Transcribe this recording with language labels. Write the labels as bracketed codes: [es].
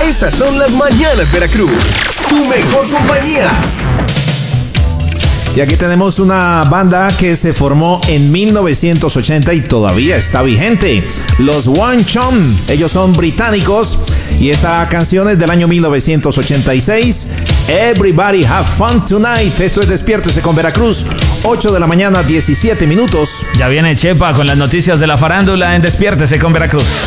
[es] Estas son las Mañanas Veracruz, tu mejor compañía. Y aquí tenemos una banda que se formó en 1980 y todavía está vigente. Los One Chum, ellos son británicos y esta canción es del año 1986. [en] Everybody have fun tonight. [es] Esto es Despiértese con Veracruz, 8 de la mañana, 17 minutos. Ya viene Chepa con las noticias de la farándula en Despiértese con Veracruz.